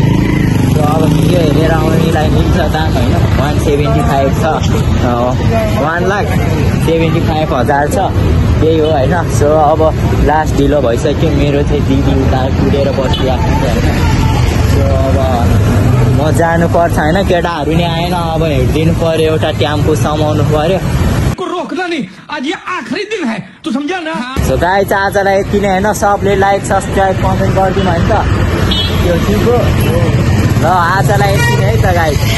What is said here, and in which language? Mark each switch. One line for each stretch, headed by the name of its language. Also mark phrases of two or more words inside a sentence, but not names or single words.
Nepali: सो अब भिडियो हेरेर आउनेलाई मिल्छ दाम होइन, 175 छ, 1,75,000 छ, त्यही हो होइन। सो अब लास्ट ढिलो भइसक्यो, मेरो चाहिँ दिदी उता कुदेर बसिरहेको छ होइन। सो अब म जानुपर्छ होइन, केटाहरू नि आएन, अब हेरिदिनु पर्यो, एउटा टेम्पो समाउनु पर्यो।
Hindi: रोकना नहीं, आज ये आखिरी दिन है, तू समझा ना।
Nepali: सो गाइज आजलाई यति नै होइन, सबले
English: like subscribe comment
Nepali: गरिदिनु होइन त, त्यो ठिक हो। ल आजलाई यति नै है त गाइज।